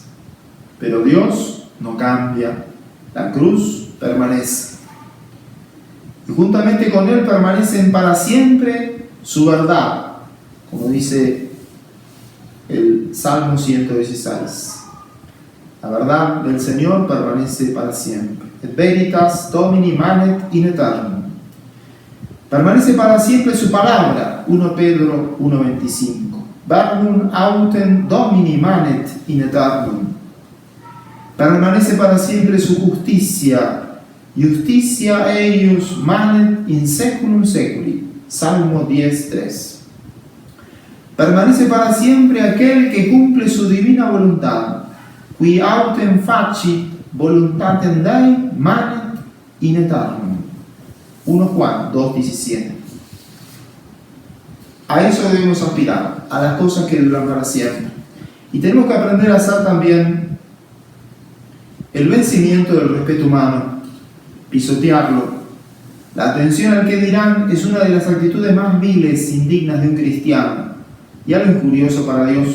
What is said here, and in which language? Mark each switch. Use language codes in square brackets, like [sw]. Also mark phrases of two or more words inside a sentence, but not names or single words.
[es] Pero Dios no cambia, la cruz permanece. Y juntamente con Él permanecen para siempre su verdad, como dice el Salmo 116. La verdad del Señor permanece para siempre. [la] Et veritas Domini manet in aeternum. [es] Permanece para siempre su palabra, 1 Pedro 1:25. [la] Verbum autem Domini manet in aeternum. [es] Permanece para siempre su justicia. [la] Justitia eius manet in seculum seculi. [es] Salmo 10:3. Permanece para siempre aquel que cumple su divina voluntad. [la] Qui autem facit voluntatem Dei manet in aeternum. [es] 1 Juan 2:17. A eso debemos aspirar, a las cosas que duran para siempre. Y tenemos que aprender a hacer también el vencimiento del respeto humano, pisotearlo. La atención al que dirán es una de las actitudes más viles, indignas de un cristiano, y algo injurioso para Dios.